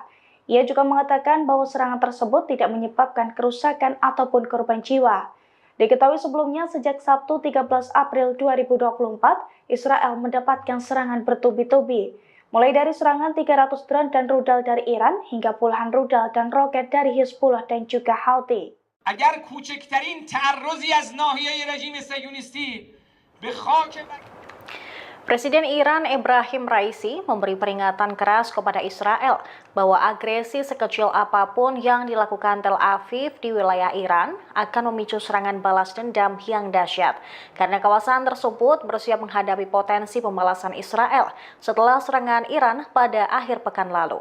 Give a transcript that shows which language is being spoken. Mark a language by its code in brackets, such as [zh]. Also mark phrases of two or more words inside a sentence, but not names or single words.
[id] Ia juga mengatakan bahwa serangan tersebut tidak menyebabkan kerusakan ataupun korban jiwa. Diketahui sebelumnya, sejak Sabtu 13 April 2024, Israel mendapatkan serangan bertubi-tubi. Mulai dari serangan 300 drone dan rudal dari Iran, hingga puluhan rudal dan roket dari Hizbullah dan juga Houthi. [fa] Agar کوچکترین تعرضی از ناحیه رژیم صهیونیستی به خاک [id] Presiden Iran Ebrahim Raisi memberi peringatan keras kepada Israel bahwa agresi sekecil apapun yang dilakukan Tel Aviv di wilayah Iran akan memicu serangan balas dendam yang dahsyat karena kawasan tersebut bersiap menghadapi potensi pembalasan Israel setelah serangan Iran pada akhir pekan lalu.